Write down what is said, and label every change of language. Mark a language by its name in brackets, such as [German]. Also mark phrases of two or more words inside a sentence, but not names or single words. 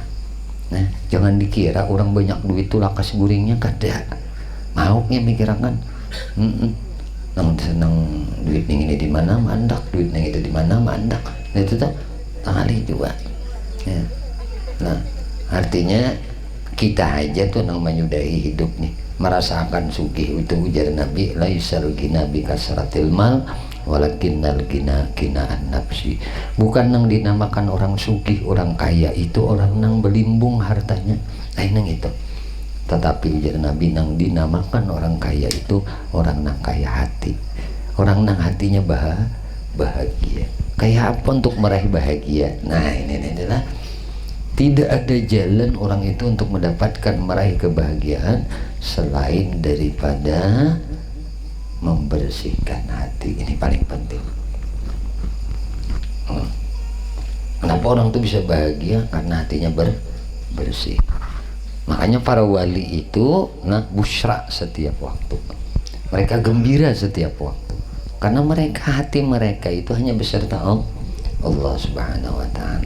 [Banjar] Nah jangan dikira orang banyak duit tuh lakas guringnya kada maunya mikirangan nang senang duit yang ini di mana mandak duit yang itu di mana mandak itu tuh tali juga ya. Nah artinya kita aja tuh nang menyudahi hidup nih merasakan sugih itu ujar Nabi [Arabic] ليس الغنى بكثرة المال ولكن الغنى غنى النفس [Banjar] bukan nang dinamakan orang sugih orang kaya itu orang nang belimbung hartanya nang itu tetapi ujar Nabi nang dinamakan orang kaya itu orang nang kaya hati orang nang hatinya bahagia kaya apa untuk meraih bahagia nah ini adalah tidak ada jalan orang itu untuk mendapatkan meraih kebahagiaan selain daripada membersihkan hati ini paling penting. [Indonesian] Kenapa orang itu bisa bahagia karena hatinya bersih makanya para wali itu busra setiap waktu mereka gembira setiap waktu karena mereka hati mereka itu hanya beserta Allah [Arabic] سبحانه وتعالى.